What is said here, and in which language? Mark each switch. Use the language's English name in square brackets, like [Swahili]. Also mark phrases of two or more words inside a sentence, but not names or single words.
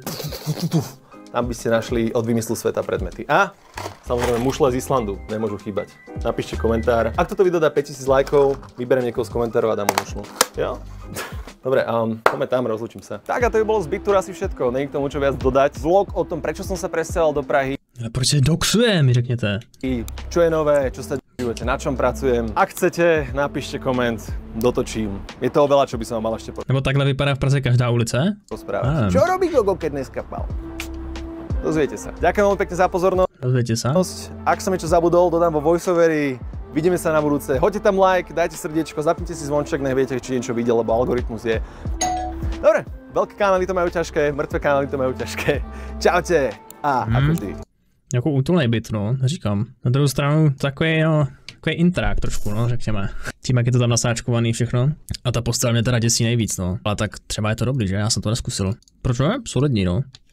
[Slovak] Tam by ste našli od vymyslu sveta predmety. A samozrejme mušle z Islandu, nemôžu chýbať. Napíšte komentár. Ak toto video dá 5000 lajkov, vyberiem niekoho z komentárov a dám mu mušlu. Jo? Dobre, poďme tam, rozlúčim sa. Tak a to by bolo z Big Tour asi všetko. Není k tomu čo viac dodať. Vlog o tom, prečo som sa presťahoval do Prahy. [Czech] Ale proč se doxuje, mi řekněte. [Slovak] I čo je nové, čo sa žijete, na čom pracujem. Ak chcete, napíšte koment, dotočím. Je toho veľa, čo by som vám mal ešte [Czech] Nebo takhle vypadá v Praze každá ulice? [Slovak] porozprávať. Čo robí Gogo, keď dneska pal? Dozviete sa. Ďakujem veľmi pekne za pozornosť. Dozviete sa. Ak som niečo zabudol, dodám vo voiceoveri. Vidíme sa na budúce. Hoďte tam like, dajte srdiečko, zapnite si zvonček, nech viete, či niečo videl, lebo algoritmus je. Dobre, veľké kanály to majú ťažké, mŕtve kanály to majú ťažké. Čaute a ako vždy. [Czech] Jako útulnej byt, no, říkám. Na druhou stranu takový, no, takový intrák trošku, no, řekněme. Tím, jak je to tam nasáčkovaný všechno. A ta postel mě teda děsí nejvíc, no. Ale tak třeba je to dobrý, že? Já jsem to neskusil. Proč ne? Solidní, no.